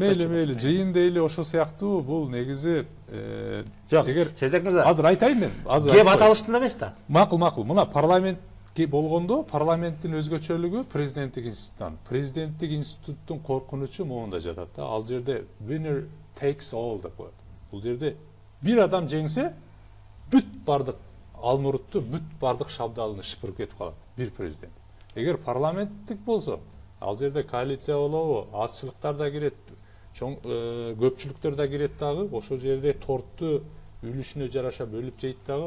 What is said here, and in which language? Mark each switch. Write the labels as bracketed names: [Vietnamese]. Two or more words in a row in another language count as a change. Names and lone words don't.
[Kyrgyz] Мейли, жыйын дейли ошол сыяктуу бул негизи жок. Седек мырза. Азыр айтайын мен. Кеп аталыштында эмес да. Макул. Мына парламент болгондо парламенттин өзгөчөлүгү президенттик институттан. Президенттик институттун коркунучу моунда жатат да. Ал жерде [English] winner takes all [Kyrgyz] деп коет. Бул жерде бир адам жеңсе, бүт бардык алмурутту, бүт бардык шабдалыны шыпырып кетип калат бир президент. Эгер парламенттик болсо, ал жерде коалиция болобу, азчылыктар да кирет, чоң көпчүлүктөр да кирет дагы, ошол жерде тортту үлүшүнө жараша бөлүп жейт дагы.